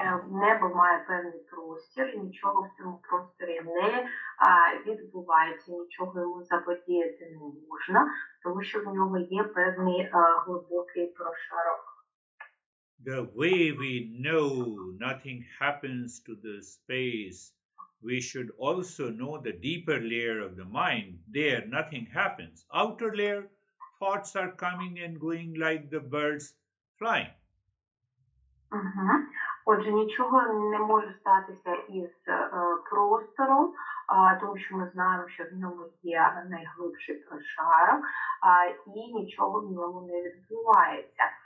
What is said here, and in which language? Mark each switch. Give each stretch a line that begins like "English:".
Ukrainian: Небо має певний простір, і нічого в цьому просторі не відбувається, нічого йому заподіяти не можна, тому що в нього є певний глибокий прошарок.
English: The way we know nothing happens to the space, we should also know the deeper layer of the mind. There, nothing happens. Outer layer, thoughts are coming and going like the birds flying.
Ukrainian: Отже, нічого не може статися із простором, тому що ми знаємо, що в ньому є найглибший прошарок, і нічого в ньому не відбувається.